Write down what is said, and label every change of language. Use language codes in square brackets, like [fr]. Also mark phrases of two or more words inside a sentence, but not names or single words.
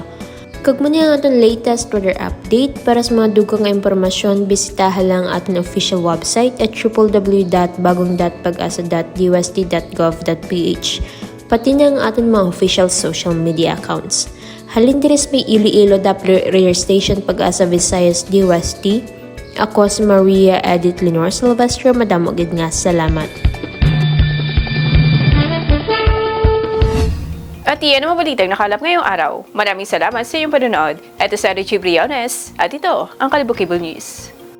[hil] Kag man ang aton [en] latest weather update [hil] para sa mga dugang nga impormasyon bisitahan lang aton [en] official website [hil] at www.bagong.pagasa.dust.gov.ph. pati na ang aton mga [en] official social media accounts. [hil] Halin diris may Iloilo Doppler Radio Station Pag-asa Visayas DOST. Ako si Maria Edith Lenore Silvestro. Madamo gid nga salamat. [tl] At iyan ang mabalitang nakalap ngayong araw. Maraming salamat sa iyong panonood. Ito si Reggie Briones at ito ang Kalibo Cable News.